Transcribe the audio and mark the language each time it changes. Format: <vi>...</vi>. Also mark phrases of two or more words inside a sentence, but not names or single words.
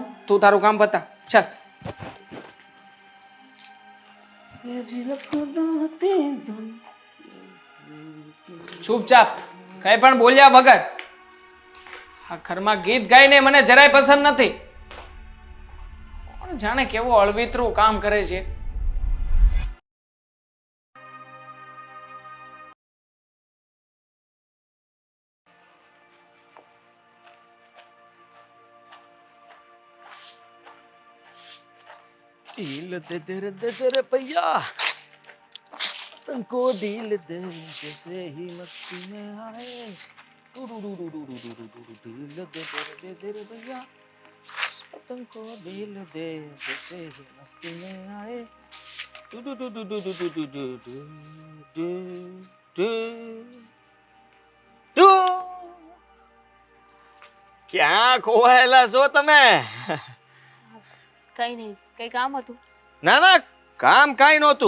<gu>તું તારું કામ બતા. ચાલ. ચૂપચાપ કઈ પણ બોલ્યા વગર. આ ઘરમાં ગીત ગાઈને મને જરાય પસંદ નથી. કોણ જાણે કેવો અળવિતરું કામ કરે છે.</gu> <hi>दिल दे दे रे भैया, तुमको दिल दे जैसे ही मस्ती में आए, दिल दे रे भैया, तुमको दिल दे जैसे ही मस्ती में आए,</hi> <gu>ક્યાં ખોવાયેલા છો તમે? કઈ નહીં, કઈ કામ હતું? ના ના કામ કાંઈ નહોતું.</gu>